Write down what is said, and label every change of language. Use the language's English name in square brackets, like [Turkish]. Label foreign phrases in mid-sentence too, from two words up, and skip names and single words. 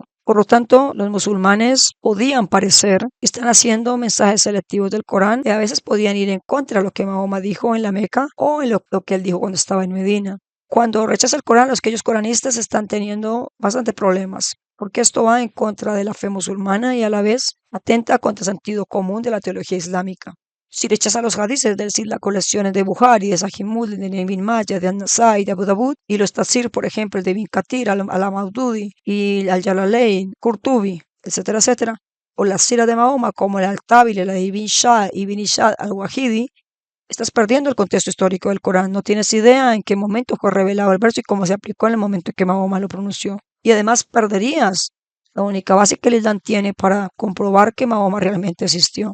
[Spanish] Por lo tanto, los musulmanes podían parecer que están haciendo mensajes selectivos del Corán, que a veces podían ir en contra de lo que Mahoma dijo en la Meca o en lo que él dijo cuando estaba en Medina. Cuando rechaza el Corán, aquellos coranistas están teniendo bastante problemas, porque esto va en contra de la fe musulmana y a la vez atenta contra el sentido común de la teología islámica. Si rechaza los hadices, es decir, las colecciones de Bukhari, de Sahih Muslim, de Ibn Majah, de An-Nasai, de Abu Dawud, y los tafsir, por ejemplo, de Ibn Kathir, al-Maududi y al-Jalalain, Qurtubi, etcétera, etcétera, o las siras de Mahoma como el Al-Tabili, la de Ibn Shah, Ibn Ishaq al-Wahidi, estás perdiendo el contexto histórico del Corán. No tienes idea en qué momento fue revelado el verso y cómo se aplicó en el momento en que Mahoma lo pronunció. Y además perderías la única base que el Islam tiene para comprobar que Mahoma realmente existió.